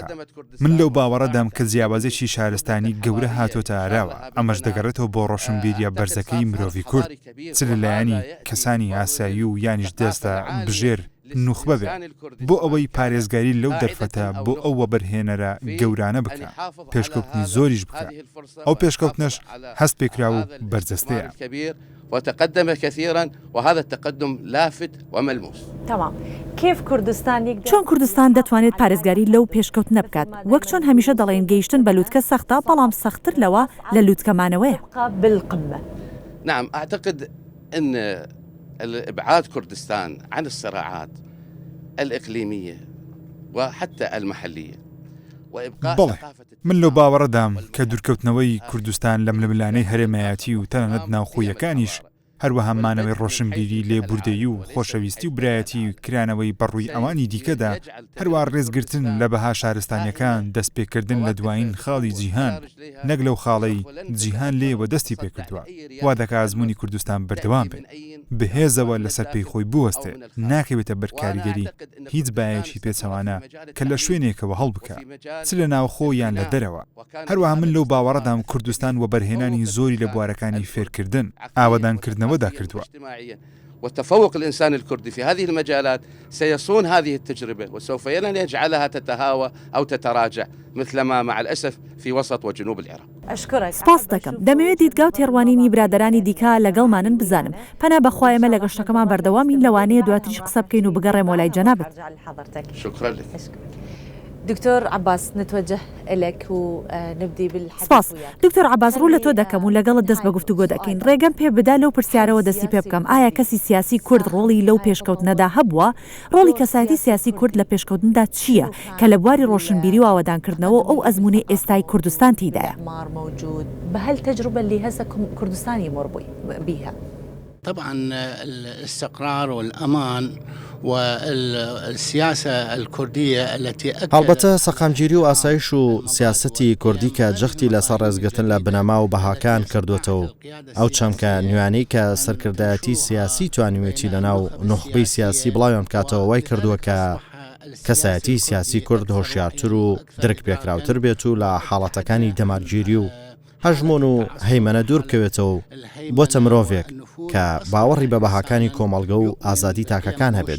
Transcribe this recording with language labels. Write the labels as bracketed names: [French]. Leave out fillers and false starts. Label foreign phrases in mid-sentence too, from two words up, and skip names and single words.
[Central Kurdish] من لەو باوەڕەدام کە جیاوازێکی شارستانی گەورە هاتۆتە ئاراوە ئەمەش دەگەڕێتەوە بۆ ڕۆشنبیریە بەرزەکەی مرۆڤی کورد چ لەلایەنی کەسانی ئاسایی و یانیش دەستە بژێر نوخبە بێ بۆ ئەوەی پارێزگاری لەو دەرفەتە بۆ ئەو وەبەرهێنەرە گەورانە بکە پێشکەوتنی زۆریش بکە. ئەو پێشکەوتنەش هەست پێکرا و بەرجەستەیە. [Arabic] وتقدم كثيرا وهذا التقدم لافت وملموس. تمام. كيف كردستان [Central Kurdish] چۆن کوردستان دەتوانێت پارێزگاری لەو پێشکەوتنە بکات؟ وەک چۆن هەمیشە دەڵێن گەیشتن بە لووتکە سەختە بەڵام سەختتر لەوە لە لووتکەمانەوەیە. [Arabic] بالقمة. نعم أعتقد أن الإبعاد كردستان عن الصراعات الإقليمية وحتى المحلية [Central Kurdish] بەڵێ من لەو باوەڕەدام کە دوورکەوتنەوەی کوردستان لە ململانەی هەرێمایەتی و تەنانەت ناوخۆیەکانیش هەروەها مانەوەی ڕۆشنبیری لێبوردەیی و خۆشەویستی و برایەتی و کرانەوەی بەڕووی ئەوانی دیکەدا هەروە ڕێزگرتن لە بەها شارستانیەکان دەستپێکردن لە دوایین خاڵی جیهان نەک لەو خاڵەی جیهان لێوە دەستی پێکردووە وا دەکا ئەزمموی کوردستان بەردەوام بێت بەهێزەوە لەسەر پێی خۆی بوەستێ ناکەوێتە بەرکاریگەری هیچ بایەکی پێچەوانە کە لە شوێنێکەوە هەڵبکە چ لە ناوخۆ یان لە دەرەوە. هەروەها من لەو باوەڕەدام کوردستان وە بەرهێنانی زۆری لە بوارەکانی فێرکردن ئاوادانکردنەوەدا کردووە. [Arabic] وتفوق الإنسان الكردي في هذه المجالات سيصون هذه التجربة وسوف يجعلها تتهاوى أو تتراجع مثلما مع الأسف في وسط وجنوب العراق. أشكرك. [Central Kurdish] سپاس دەکەم. دەمەوێت دیتگا و تێڕوانینی برادەرانی دیکە لەگەڵمانن بزانم. پەنا بەخوایەمە لە گەشتەکەمان بەردەوامین لەوانەیە دواتریش قسە بکەین و بگەڕێمەوە لای جەنابەت. [Arabic] شكرا لك. دكتور عباس نتوجه إليك ونبدي بالحديث [Central Kurdish] سپاس [Arabic] وياك. [Central Kurdish] دکتۆر عباس ڕوو لە تۆ دەکەم و لەگەڵت دەست بە گفتوگۆ دەکەین. ڕێگەم پێ بدا لەو پرسیارەوە دەستی پێ بکەم ئایا کەسی سیاسی کورد ڕۆڵی لەو پێشکەوتنەدا هەبووە؟ ڕۆڵی کەسایەتی سیاسی کورد لە پێشکەوتندا چییە کە لە بواری ڕۆشنبیری و ئاوادانکردنەوە ئەو ئەزمونەی ئێستای کوردستان تیدایە؟ [Arabic] إعمار موجود بهالتجربة اللي هسه كردستان يمر بيها. طبعا الاستقرار والأمان والسياسة الكردية التي [Central Kurdish] هەڵبەتە سەقامگیری و ئاسایش و سیاسەتی کوردی کە جەختی لەسەر ڕێزگرتن لە بنەما و بەهاکان کردوێتەوە ئەو چەمکە نوێنەی کە سەرکردایەتی سیاسی توانیوێتی لەناو نخبەی سیاسی بڵاویان بکاتەوە وای کردووە کە کەسایەتی سیاسی کورد هۆشیارتر و درک پێکراوتر بێت و لە حاڵەتەکانی دەمارگیری و هەژمۆن و هەیمەنە دوور بکەوێتەوە بۆتە مرۆڤێک کە باوەڕی بە بەهاکانی کۆمەڵگە و ئازادی تاکەکان هەبێت.